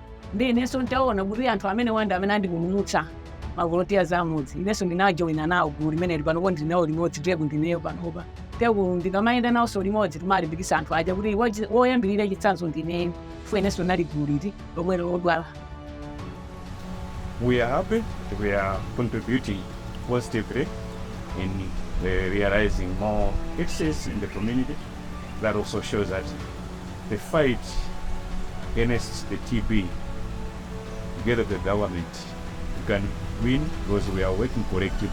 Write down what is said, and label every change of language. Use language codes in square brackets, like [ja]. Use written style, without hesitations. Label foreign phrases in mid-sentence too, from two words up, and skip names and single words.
[ny] Ndi inenso ntaona kuti anthu amene wanda amene andipulumutsa mavolontiers amudzi inenso ndinajoina nawo gulu limene lili panopo ndinawo limodzi teku ndineyo panopa teku ndikamayenda nawonso limodzi timalimbikitsa anthu aja kuti woyambirira chitsanzo ndineyo chifukwa inenso ndinali gulu liti lomwe lodwala. [en] We are happy that we are contributing positively in realizing more cases in the community. That also shows that the fight against the TB, together with the government, we can win because we are working collectively.